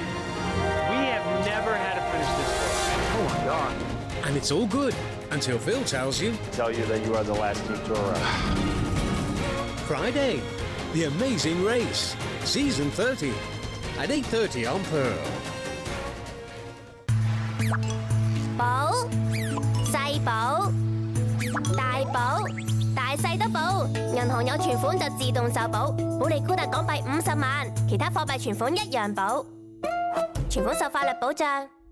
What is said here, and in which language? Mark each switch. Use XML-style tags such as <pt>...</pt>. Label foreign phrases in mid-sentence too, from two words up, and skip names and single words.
<en>We have never had to finish this book. Oh my God! And it's all good until Phil tells you. Tell you that you are the last teacher around. Friday, The Amazing Race, Season 30 at 8:30 on Pearl.</en> <yue>寶、細寶、大寶、大細都保。銀行有存款就自動受保，保利高達港幣50萬，其他貨幣存款一樣保。存款受法律保障。</yue>